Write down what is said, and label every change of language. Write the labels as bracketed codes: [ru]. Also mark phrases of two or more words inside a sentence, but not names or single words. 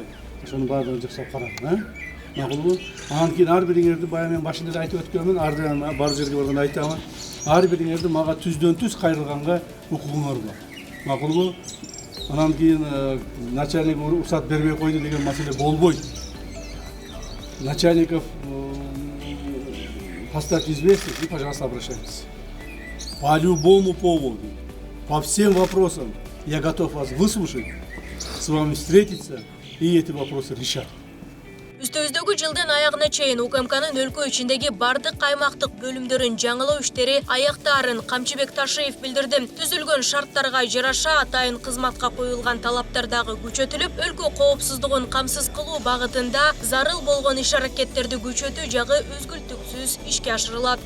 [ky] Ошонун баардыгын жакшылап карагын, макулбу? Анан кийин ар бириңерди баягы мен башында да айтып өткөнмүн, бар жерге барганда айтамын. Ар бириңерди мага түздөн-түз кайрылганга укугуңар бар. Макулбу? Анан кийин начальник уруксат бербей койду деген маселе болбойт. [ru] Начальников поставьте известие и, пожалуйста, обращайтесь. По любому поводу, по всем вопросам я готов вас выслушать, с вами встретиться и эти вопросы решать. [ky] Үстөбүздөгү жылдын аягына чейин УКМКнын өлкө ичиндеги бардык аймактык бөлүмдөрүн жаңылоо иштери аяктаарын Камчыбек Ташиев билдирди. Түзүлгөн шарттарга жараша атайын кызматка коюлган талаптар дагы күчөтүлүп, өлкө коопсуздугун камсыз кылуу багытында зарыл болгон иш-аракеттерди күчөтүү жагы үзгүлтүксүз ишке ашырылат.